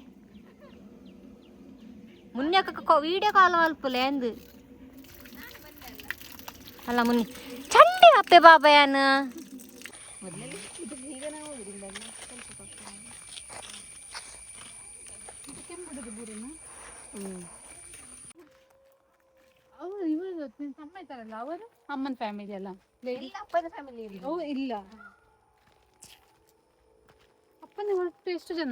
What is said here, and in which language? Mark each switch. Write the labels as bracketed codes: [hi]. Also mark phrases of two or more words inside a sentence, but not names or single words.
[tcy] ಮುನ್ಯಕ್ಕ [en] video call [tcy] ಮಲ್ಪುಲೆ ಅಂದು ಅಲ್ಲ ಮುನ್ನಿ ಚಂಡಿ ಅಪ್ಪೆ ಬಾಬಯ್ಯನ. [kn] ಅವರು ಇವರು ತಮ್ಮ ಇದ್ದಾರಲ್ಲ, ಅವರು ಅಮ್ಮನ ಫ್ಯಾಮಿಲಿ ಅಲ್ಲ, ಅಪ್ಪನ ಫ್ಯಾಮಿಲಿ ಇಲ್ಲ. ಅಪ್ಪನ ಒಟ್ಟು ಎಷ್ಟು ಜನ?